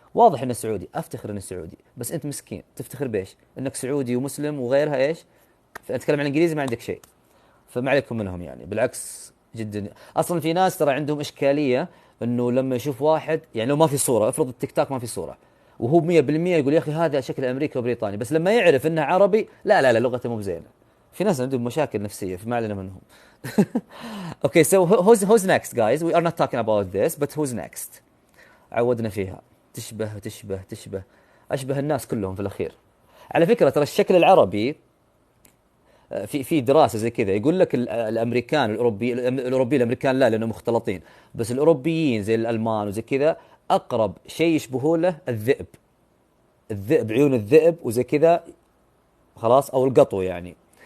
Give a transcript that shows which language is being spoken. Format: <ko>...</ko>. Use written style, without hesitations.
<ar>واضح انه سعودي، افتخر اني سعودي. بس انت مسكين تفتخر بايش؟ انك سعودي ومسلم وغيرها ايش؟ اتكلم عن الانجليزي ما عندك شيء. فما عليكم منهم يعني، بالعكس جدا. اصلا في ناس ترى عندهم اشكاليه انه لما يشوف واحد، يعني لو ما في صوره، افرض التيك توك ما في صوره وهو 100% يقول يا اخي هذا شكل امريكي وبريطاني، بس لما يعرف انه عربي لا لغته مو بزينه. في ناس عندهم مشاكل نفسيه فما علينا منهم.</ar> <en>Okay, so who's next guys? We are not talking about this, but who's next?</en> <ar>عودنا فيها. تشبه اشبه الناس كلهم في الاخير. على فكره ترى الشكل العربي في دراسه زي كذا يقول لك الامريكان الاوروبي الامريكان لا لانهم مختلطين، بس الاوروبيين زي الالمان وزي كذا اقرب شيء يشبهون له الذئب، عيون الذئب وزي كذا، خلاص، او القطو يعني.</ar>